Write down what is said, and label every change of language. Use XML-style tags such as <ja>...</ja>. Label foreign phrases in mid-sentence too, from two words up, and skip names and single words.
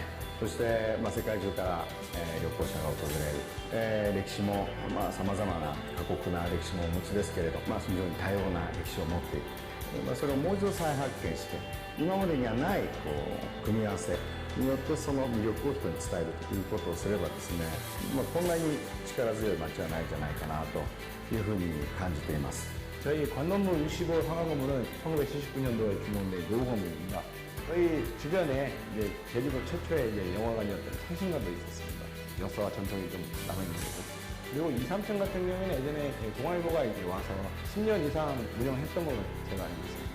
<ja>そして、世界中から、旅行者が訪れる、歴史もさまざまな過酷な歴史もお持ちですけれど、非常に多様な歴史を持っている、それをもう一度再発見して今までにはない組み合わせによってその魅力を人に伝えるということをすればですね、こんなに力強い街はないんじゃないかなというふうに感じています。</ja> <ko>저희 관건물 65 상하건물은 1979년도에 준공된 노후건물입니다. 저희 주변에 이제 제주도 최초의 이제 영화관이었던 창신관도 있었습니다. 역사와 전통이 좀 남아있는 거고. 그리고 2, 3층 같은 경우에는 예전에 동아일보가 이제 와서 10년 이상 운영했던 걸로 제가 알고 있습니다.</ko>